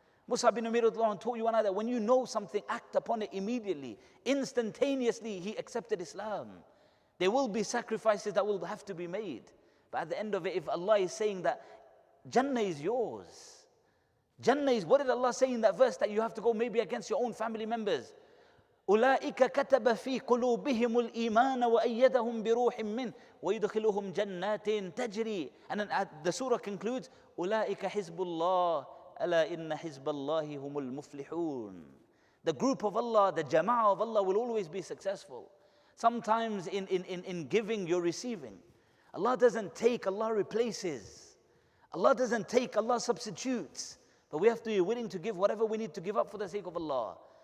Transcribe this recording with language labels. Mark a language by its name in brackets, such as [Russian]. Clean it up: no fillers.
[English] Musab bin Umair taught you and I that when you know something, act upon it immediately. Instantaneously, he accepted Islam. There will be sacrifices that will have to be made. But at the end of it, if Allah is saying that Jannah is yours, Jannah is, what did Allah say in that verse that you have to go maybe against your own family members? [Arabic] أولئك كتب في قلوبهم الإيمان وأيدهم بروح منه ويدخلهم جنات تجري. [English] And then the surah concludes [Arabic] أولئك حزب الله ألا إن حزب الله هم المفلحون. [English] The group of Allah, the jama'ah of Allah will always be successful. Sometimes in giving, you're receiving. Allah doesn't take, Allah replaces. Allah doesn't take, Allah substitutes. But we have to be willing to give whatever we need to give up for the sake of Allah.